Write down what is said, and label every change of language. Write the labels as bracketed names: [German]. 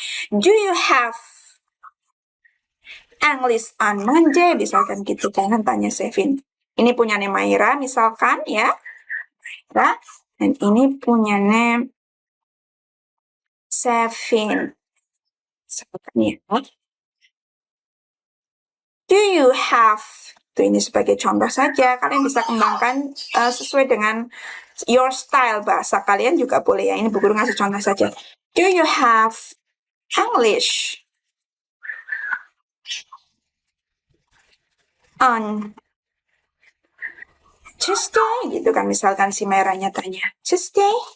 [English] Do you have English on Monday? [Indonesian] Misalkan gitu kan, tanya Sevin. Ini punyanya Maira misalkan ya. Maira, dan ini punyanya Sevin. Misalkan ya. [English] Do you have, [Indonesian] ini sebagai contoh saja, kalian bisa kembangkan sesuai dengan [English] your style, [Indonesian] bahasa kalian juga boleh ya. Ini Bu Guru ngasih contoh saja. [English] Do you have English on Tuesday? [Indonesian] Gitu kan, misalkan si Merahnya tanya, [English] Tuesday?